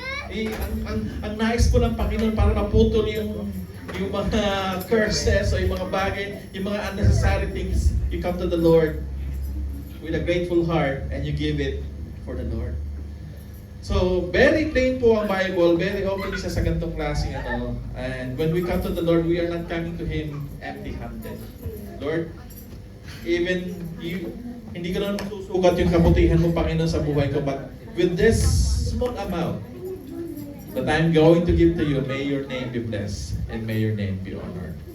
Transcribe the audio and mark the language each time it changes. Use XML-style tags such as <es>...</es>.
<tl>Ang nais po ng Panginoon para maputol yung mga curses o yung mga bagay, yung mga unnecessary things.</tl> <en>You come to the Lord with a grateful heart and you give it for the Lord.</en> <tl>So, very plain po ang Bible, very open siya sa ganitong klaseng ano.</tl> <en>And when we come to the Lord, we are not coming to Him empty-handed. Lord, even</en> <tl>hindi ko na susukat yung kabutihan mo, Panginoon, sa buhay ko,</tl> <en>but with this small amount that I'm going to give to you, may your name be blessed and may your name be honored.</en>